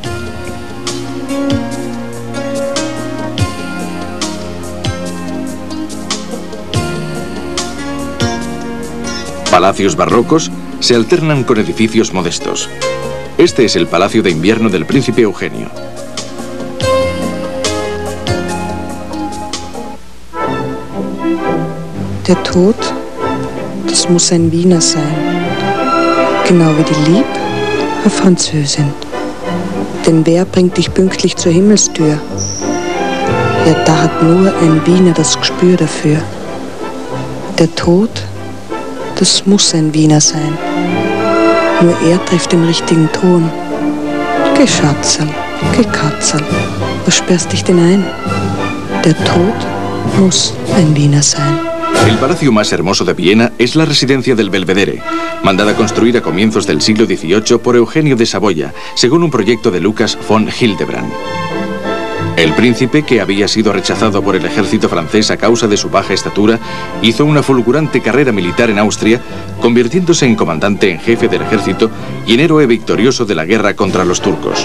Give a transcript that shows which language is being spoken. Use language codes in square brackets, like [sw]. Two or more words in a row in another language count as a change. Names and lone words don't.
[es] Palacios barrocos se alternan con edificios modestos. Este es el Palacio de Invierno del Príncipe Eugenio. [de] Der Tod, das muss ein Wiener sein. Genau wie die Lieb, eine Französin. Denn wer bringt dich pünktlich zur Himmelstür? Ja, da hat nur ein Wiener das Gespür dafür. Der Tod, das muss ein Wiener sein. Nur er trifft den richtigen Ton. Geh Schatzel, geh Katzel, was sperrst dich denn ein? Der Tod muss ein Wiener sein. [es] El palacio más hermoso de Viena es la residencia del Belvedere, mandada construir a comienzos del siglo XVIII por Eugenio de Saboya, según un proyecto de Lucas von Hildebrand. El príncipe, que había sido rechazado por el ejército francés a causa de su baja estatura, hizo una fulgurante carrera militar en Austria, convirtiéndose en comandante en jefe del ejército y en héroe victorioso de la guerra contra los turcos.